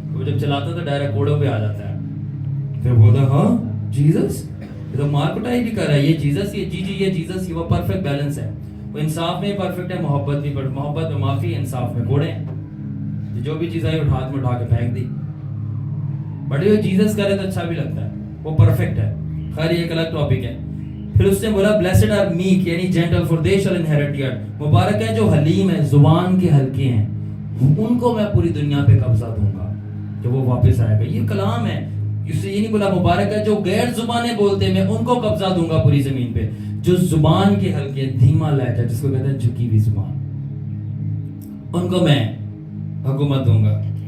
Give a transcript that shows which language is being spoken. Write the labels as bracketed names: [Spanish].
[Urdu] وہ جب چلاتا تو ڈائریکٹ کوڑوں پہ آ جاتا ہے. پھر بولتا ہاں جیسس یہ تو مار کٹائی بھی کر رہا ہے، یہ جیسس، یہ یہ جیسس، یہ وہ پرفیکٹ بیلنس ہے. وہ انصاف میں پرفیکٹ ہے، محبت بھی محبت میں معافی، انصاف میں کوڑے ہیں. جو بھی چیز آئی ہاتھ میں اٹھا کے پھینک دی. بٹ یہ جیسس کرے تو اچھا بھی لگتا ہے، وہ پرفیکٹ ہے. خیر یہ ایک الگ ٹاپک ہے. پھر اس نے بولا [English] blessed are meek [Urdu] یعنی [English] Gentle for they shall inherit the earth. [Urdu] مبارک ہے جو حلیم ہے، زبان کے ہلکے ہیں، ان کو میں پوری دنیا پہ قبضہ دوں گا جب وہ واپس آئے گا. یہ کلام ہے. اس سے یہ نہیں بولا مبارک ہے جو غیر زبانیں بولتے ہیں، میں ان کو قبضہ دوں گا پوری زمین پہ. جو زبان کے ہلکے، دھیما لہجہ جس کو کہتے ہیں جھکی ہوئی زبان، ان کو میں حکومت دوں گا.